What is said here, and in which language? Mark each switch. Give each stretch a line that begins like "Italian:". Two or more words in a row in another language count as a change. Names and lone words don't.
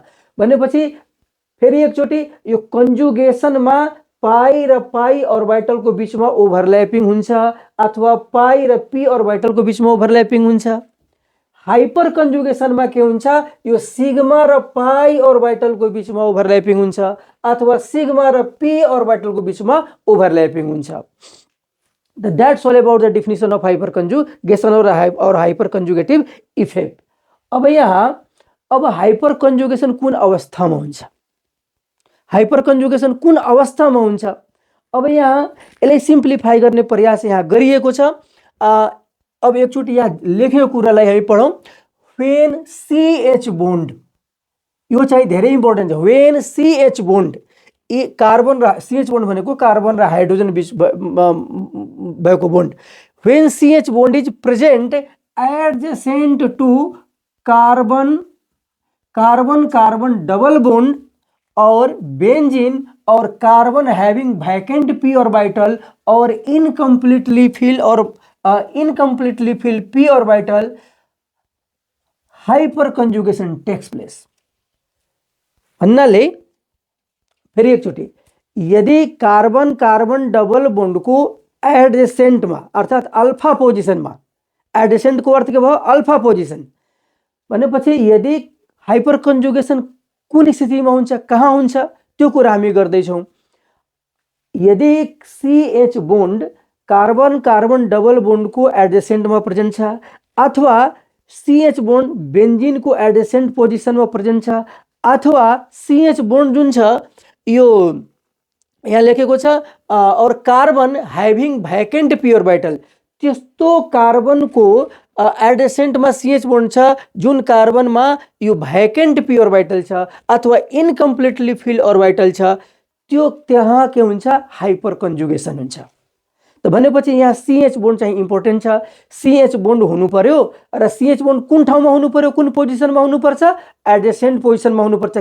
Nepali: भनेपछि फेरि एकचोटि यो कन्जुगेसनमा पाई र पाई अर्बिटलको बिचमा ओभरल्यापिङ हुन्छ अथवा पाई र पी अर्बिटलको बिचमा ओभरल्यापिङ हुन्छ। हाइपर कन्जुगेसनमा के हुन्छ, यो सिग्मा र पाई अर्बिटलको बिचमा ओभरल्यापिङ हुन्छ अथवा सिग्मा र पी अर्बिटलको बिचमा ओभरल्यापिङ हुन्छ।
English: That's all about the definition of hyperconjugation और hyper conjugative effect.
Nepali: अब यहाँ अब
English: hyper conjugation
Nepali: कुन अवस्थामा हुन्छ,
English: hyper conjugation
Nepali: कुन अवस्थामा हुन्छ, अब यहाँ यसलाई सिम्प्लिफाई गर्ने प्रयास यहाँ गरिएको छ। अब एकचोटि यहाँ लेखेको कुरालाई हामी पढौँ।
English: when CH bond,
Nepali: यो चाहिँ धेरै इम्पोर्टेन्ट छ।
English: when CH bond,
Nepali: कार्बन र
English: CH bond
Nepali: भनेको कार्बन र हाइड्रोजन बिच भएको बोन्ड।
English: when CH bond is present adjacent to carbon carbon double bond and benzene and carbon having vacant p orbital and incompletely filled p orbital, hyper conjugation takes place
Nepali: भन्नाले फेरि एकचोटि, यदि
English: carbon carbon double bond
Hindi: को एडजेसेंट में
Nepali: अर्थात
English: alpha position
Nepali: में, एडजेसेंट को अर्थ के भयो
English: alpha position
Nepali: भनेपछि यदि हाइपर कन्जुगेसन कुन स्थितिमा हुन्छ, कहाँ हुन्छ त्यो कुरा हामी गर्दैछौँ। यदि
English: CH bond carbon carbon double bond
Hindi: को एडजेसेंट में
Nepali: प्रेजेंट छ अथवा
English: CH bond benzene
Nepali: को
English: adjacent position
Nepali: में प्रेजेंट छ अथवा
English: CH bond
Nepali: जुन छ यो यहाँ लेखेको छ और
English: carbon having vacant p orbital,
Nepali: त्यस्तो कार्बन
Hindi: को एडजेसेंट में
English: CH bond
Nepali: छ जुन कार्बन में यो
English: vacant p orbital
Nepali: छ अथवा
English: incompletely filled orbital
Nepali: छ, त्यो त्यहाँ के हुन्छ, हाइपर कन्जुगेसन हुन्छ। त भनेपछि यहाँ
English: CH bond
Nepali: चाहिँ इम्पोर्टेन्ट छ।
English: CH bond
Nepali: हुनु पर्यो र
English: CH bond
Nepali: कुन ठाउँमा हुनु पर्यो, कुन पोजिसनमा हुनुपर्छ, एडजेसेंट पोजिसनमा हुनुपर्छ।